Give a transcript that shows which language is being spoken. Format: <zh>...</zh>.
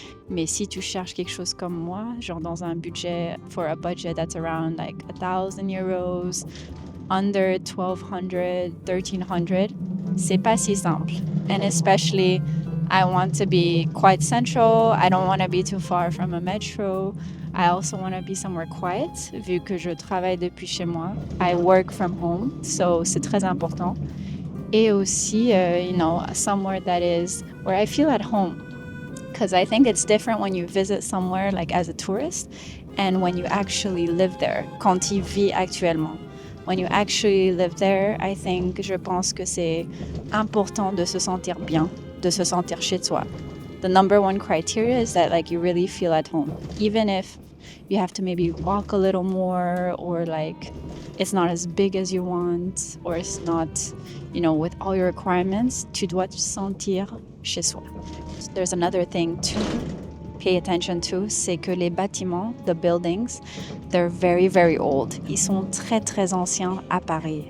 <fr>Mais si tu cherches quelque chose comme moi, genre dans un budget,</fr> <en>for a budget that's around like 1,000 euros, under 1,200, 1,300,</en> <fr>c'est pas si simple.</fr> <en>And especially, I want to be quite central. I don't want to be too far from a metro. I also want to be somewhere quiet,</en> <fr>vu que je travaille depuis chez moi.</fr> <en>I work from home, so</en> <fr>c'est très important. Et aussi,</fr> <en>somewhere that is where I feel at home. Because I think it's different when you visit somewhere like as a tourist and when you actually live there,</en> <fr>quand tu vis actuellement.</fr> <en>When you actually live there,</en> <fr>je pense que c'est important de se sentir bien, de se sentir chez soi.</fr> <en>The number one criteria is that like you really feel at home. Even if you have to maybe walk a little more or like it's not as big as you want or it's not, with all your requirements,</en> <fr>tu dois te sentir chez soi.</fr> <en>There's another thing to pay attention to,</en> <fr>c'est que les bâtiments,</fr> <en>the buildings, they're very, very old.</en> <fr>Ils sont très, très anciens à Paris.</fr>